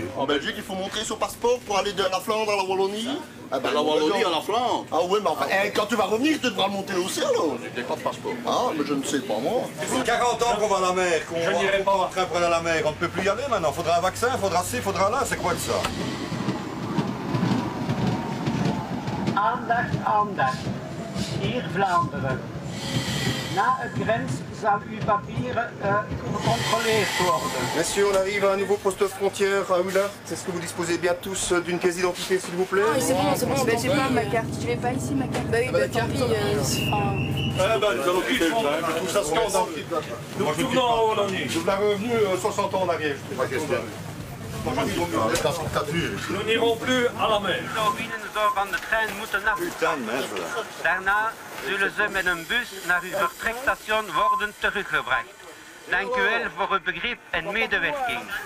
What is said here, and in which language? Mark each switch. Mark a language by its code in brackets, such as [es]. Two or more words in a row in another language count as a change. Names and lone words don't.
[fr] en Belgique, il faut montrer son passeport pour aller de la Flandre à la Wallonie. Ah ben, La Wallonie à la Flandre. Ah ouais, mais enfin, quand tu vas revenir, tu devras le monter aussi alors. J'ai pas de passeport. Ah, mais je ne sais pas moi. Ça fait 40 ans qu'on va à la mer, qu'on n'irai pas en train pour aller à la mer. On ne peut plus y aller maintenant. Faudra un vaccin, faudra ci, faudra là. C'est quoi de ça? [nl] Aandacht, aandacht. Hier Vlaanderen. Na het grens zal uw papieren gecontroleerd worden. [fr] Messieurs, on arrive à un nouveau poste frontière à Oulart. Est-ce que vous disposez bien tous d'une pièce d'identité, s'il vous plaît? Ah, c'est bon, ben, j'ai pas ma carte. Tu n'avais pas ici ma carte? Bah oui, bah, tant pis. Nous allons quitter le train. Je trouve ça scandaleux. Nous la revenu 60 ans en arrière. Pas question. Nous n'irons plus à la mer. [nl] van de trein moeten afstappen. Daarna zullen ze met een bus naar uw vertrekstation worden teruggebracht. Dank u wel voor uw begrip en medewerking.